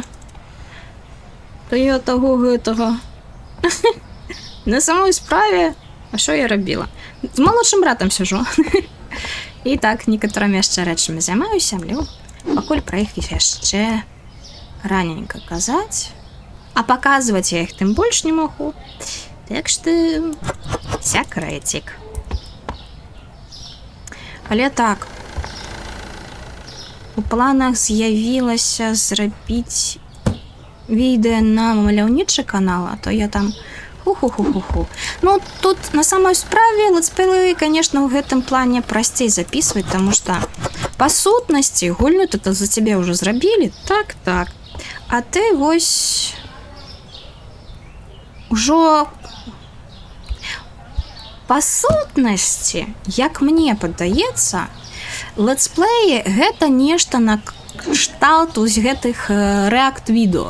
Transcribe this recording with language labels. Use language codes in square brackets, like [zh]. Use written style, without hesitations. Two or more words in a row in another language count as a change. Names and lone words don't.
[be] То я таго гэтага. На самой справе, а што я рабіла? З малодшым братам сижу. І так, некаторымі яшчэ рэчамі займаюся, але пакуль пра іх яшчэ раненька казаць. [ru] А показывать я их тем больше не могу. Так что секретик. [be] Але так, у планах з'явілася зрабіць відэо на маляўнічы канал, а то я там ху-ху-ху-ху-ху. [ru] Ну, тут [be] на самой справе [ru] летсплеи, конечно, [be] в гэтым плане прасцей [ru] записывать, потому что [be] по сутнасці гульню-то [ru] за тебе уже зрабілі. Так. [be] А ты вось ужо па сутнасці, як мне падаецца, летсплеі гэта нешта на кшталт з гэтых рэакт-відэо.